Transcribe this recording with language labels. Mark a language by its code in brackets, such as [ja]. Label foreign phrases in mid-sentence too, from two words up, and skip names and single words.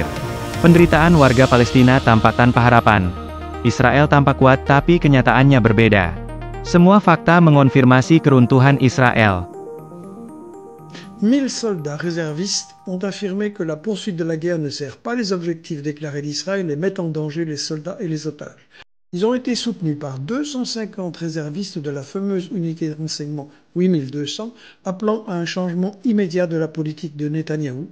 [id] Penderitaan warga Palestina tampak tanpa harapan. Israel tampak kuat tapi kenyataannya berbeda. Semua fakta mengonfirmasi keruntuhan Israel. [fr] 1000 soldats réservistes ont affirmé que la poursuite de la guerre ne sert pas les objectifs déclarés d'Israël et met en danger les soldats et les otages. Ils ont été soutenus par 250 réservistes de la fameuse unité de renseignement 8200, appelant à un changement immédiat de la politique de Netanyahou.